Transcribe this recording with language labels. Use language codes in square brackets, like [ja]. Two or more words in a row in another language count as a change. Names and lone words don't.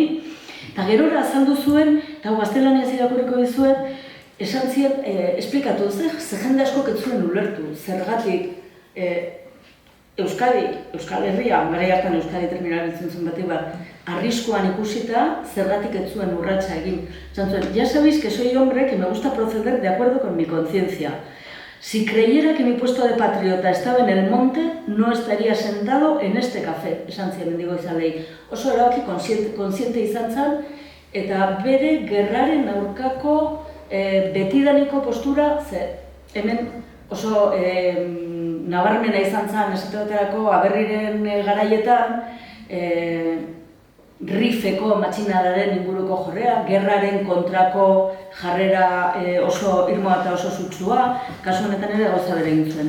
[eu] Eta gerora azaldu zuen, eta gaztelaniaz irakurriko dizuet, esan ziren, esplikatu, ze jende askok ez zuen ulertu, zergatik Euskal Herria, garai hartan Euskadi terminabiltzen zuen batik bat, arriskuan ikusita, zergatik ez zuen urratsa egin. Esan zuen, [es] ya sabéis que soy hombre que me gusta proceder de acuerdo con mi conciencia. Si creyera que mi puesto de patriota estaba en el monte, no estaría sentado en este café, [eu] esan ziren Mendigoizalei. Oso erabaki konsiente izan zen, eta bere gerraren aurkako betidaniko postura, hemen oso nabarmena izan zen, esateaterako Aberriren garaietan, rifeko matxinadaren inguruko jorrea, gerraren kontrako jarrera oso irmoa eta oso sutsua, kasu honetan ere gauza bere egin zuen.